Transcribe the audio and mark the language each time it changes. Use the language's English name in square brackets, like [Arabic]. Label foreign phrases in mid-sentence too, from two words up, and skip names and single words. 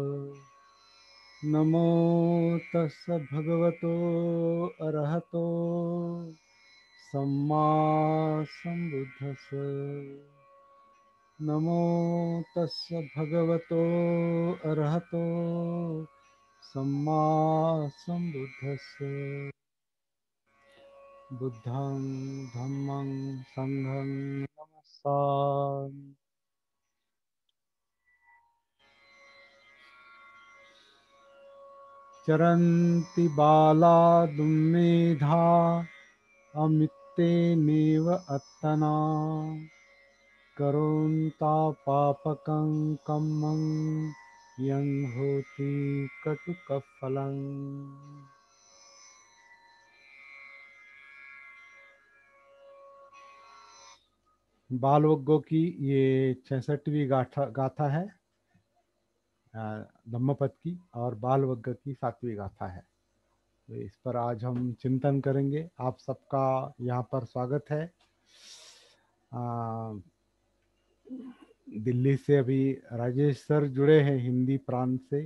[Pali] नमो तस्य भगवतो अरहतो सम्मा सम्बुद्धस्स। नमो तस्य भगवतो अरहतो सम्मा सम्बुद्धस्स। बुद्धं धम्मं संघं नमस्सामि। चरन्ति बाला दुम्मेधा अमित्तेनेव अत्तना करोन्ता पापकं कम्मं यं होति कटुकफलम्। [Hindi] बालवग्गों की ये 66वीं गाथा है धम्मपद की, और बालवग्ग की 7वीं गाथा है। तो इस पर आज हम चिंतन करेंगे। आप सबका यहाँ पर स्वागत है। दिल्ली से अभी राजेश सर जुड़े हैं हिंदी प्रांत से।